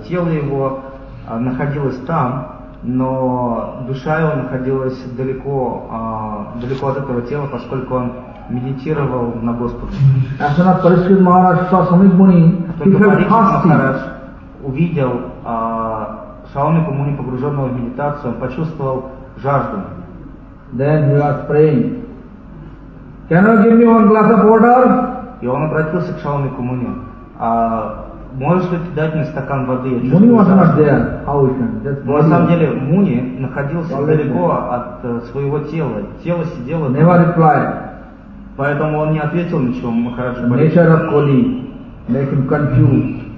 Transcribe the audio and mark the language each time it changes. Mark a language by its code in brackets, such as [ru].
[ru] Тело его находилось там, но душа его находилась далеко, далеко от этого тела, поскольку он медитировал на Господа. [en] As soon as Parikshit Maharaj saw Swami Kumari, he felt thirsty. [ru] Увидел Swami Kumari погруженного в медитацию, он почувствовал жажду. [en] Then he was praying. Can you give me one glass of water? [ru] И он обратился к Swami Kumari. Можешь ли ты дать мне стакан воды? [en] Муни was not there. How is that? [ru] Но на самом деле Муни находился далеко от своего тела. Тело сидело. [en] Never replied. [ru] Поэтому он не ответил ничего Махараджу Парикшит. [en] Nature of Koli make him confused.